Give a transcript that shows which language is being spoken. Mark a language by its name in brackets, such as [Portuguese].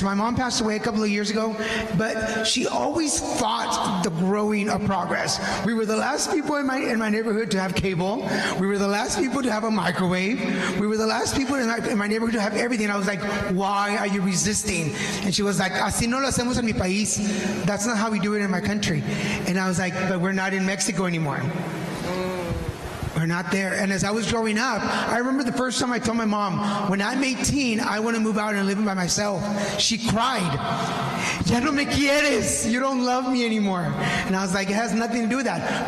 [English] My mom passed away a couple of years ago, but she always fought the growing of progress. We were the last people in my neighborhood to have cable. We were the last people to have a microwave. We were the last people in my neighborhood to have everything. I was like, why are you resisting? And she was like, [Spanish] así no lo hacemos en mi país. [English] That's not how we do it in my country. And I was like, but we're not in Mexico anymore. We're not there. And as I was growing up, I remember the first time I told my mom, when I'm 18, I want to move out and live by myself. She cried. [Spanish] Ya no me quieres. [English] You don't love me anymore. And I was like, it has nothing to do with that.